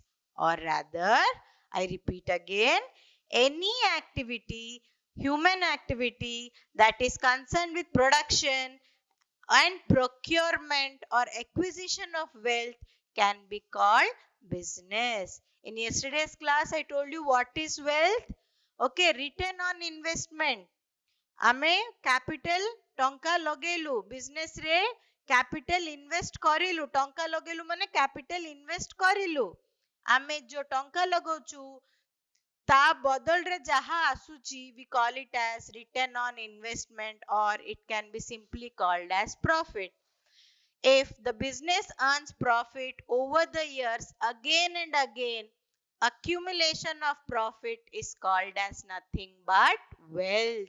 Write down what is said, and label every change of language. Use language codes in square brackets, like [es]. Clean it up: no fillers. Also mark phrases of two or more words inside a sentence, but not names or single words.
[en] Or rather, I repeat again, any activity, human activity that is concerned with production and procurement or acquisition of wealth can be called business. In yesterday's class, I told you what is wealth. Okay, return on investment. [or] ଆମେ capital ଟଙ୍କା ଲଗେଇଲୁ business ରେ [en] capital invest [or] କରିଲୁ ଟଙ୍କା ଲଗେଇଲୁ ମାନେ [en] capital invest [or] କରିଲୁ ଆମେ जो ଟଙ୍କା ଲଗଉଛୁ ତା ବଦଳରେ ଯାହା ଆସୁଛି [en] we call it as return on investment or it can be simply called as profit. If the business earns profit over the years again and again, accumulation of profit is called as nothing but wealth.